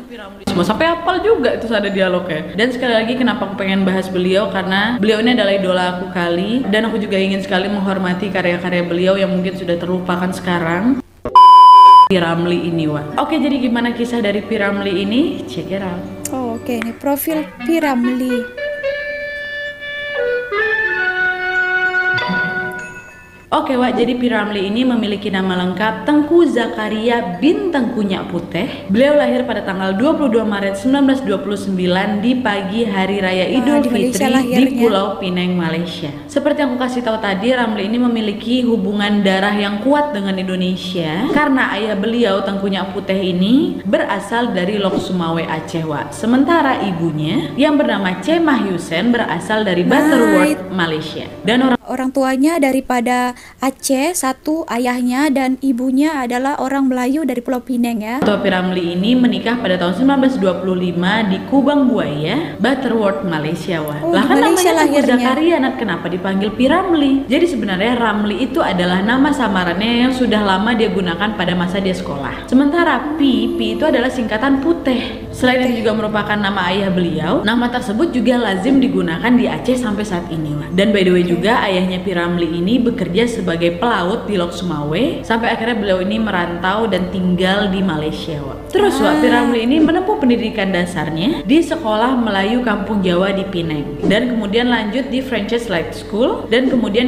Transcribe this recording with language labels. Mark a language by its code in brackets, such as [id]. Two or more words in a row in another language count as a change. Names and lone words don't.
[id] Semua sampai hafal juga itu ada dialognya. Dan sekali lagi kenapa aku pengen bahas beliau, karena beliau ini adalah idola aku kali, dan aku juga ingin sekali menghormati karya-karya beliau yang mungkin sudah terlupakan sekarang. P. Ramlee ini, Wak. Oke, jadi gimana kisah dari P. Ramlee ini? [en] Check it out. [id] Oh, oke, ini profil P. Ramlee. Oke, Wak, jadi P. Ramlee ini memiliki nama lengkap Tengku Zakaria bin Tengku Nyak Puteh. Beliau lahir pada tanggal 22 Maret 1929 di pagi hari raya Idul Fitri di Pulau Penang, Malaysia. Seperti yang aku kasih tahu tadi, Ramlee ini memiliki hubungan darah yang kuat dengan Indonesia karena ayah beliau Tengku Nyak Puteh ini berasal dari Lok Sumawe, Aceh, Wak. Sementara ibunya yang bernama Cemah Yusen berasal dari Butterworth, Malaysia. Dan [ms] Orang tuanya daripada Aceh, satu ayahnya dan ibunya adalah orang Melayu dari Pulau Pinang ya. [id] Tua P. Ramlee ini menikah pada tahun 1925 di Kubang Buaya, Butterworth, Malaysia. Wah. Oh, Lah di kan Malaysia namanya Tengku lahirnya. Zakaria, Nat, kenapa dipanggil P. Ramlee? Jadi sebenarnya Ramlee itu adalah nama samarannya yang sudah lama dia gunakan pada masa dia sekolah. Sementara P itu adalah singkatan Putih. Selain itu juga merupakan nama ayah beliau, nama tersebut juga lazim digunakan di Aceh sampai saat ini. Wah. Dan [en] by the way [id] juga ayahnya P. Ramlee ini bekerja sebagai pelaut di Lok Sumawe sampai akhirnya beliau ini merantau dan tinggal di Malaysia. Wak. Terus Wak, P. Ramlee ini menempuh pendidikan dasarnya di Sekolah Melayu Kampung Jawa di Penang dan kemudian lanjut di Francis Light School dan kemudian P.